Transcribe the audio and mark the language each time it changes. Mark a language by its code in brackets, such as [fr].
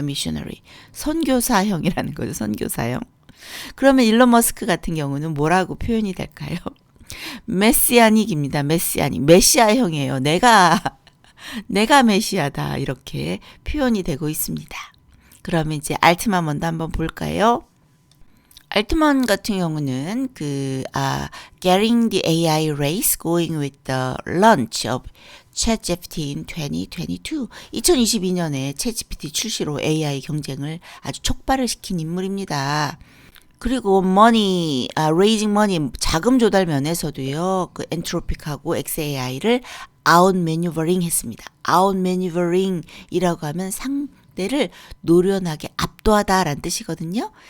[ko] missionary. 선교사형이라는 거죠. 선교사형. 그러면 일론 머스크 같은 경우는 뭐라고 표현이 될까요? 메시아닉입니다. 메시아형이에요. 내가 메시아다. 이렇게 표현이 되고 있습니다. 그러면 이제 알트만 먼저 한번 볼까요? 알트만 같은 경우는 [en] getting the AI race going with the launch of ChatGPT in 2022. [ko] 2022년에 ChatGPT 출시로 AI 경쟁을 아주 촉발을 시킨 인물입니다. 그리고 [en] raising money, [ko] 자금 조달 면에서도요, 엔트로픽하고 XAI를 outmaneuvering 했습니다. outmaneuvering이라고 하면 상대를 노련하게 압도하다라는 뜻이거든요.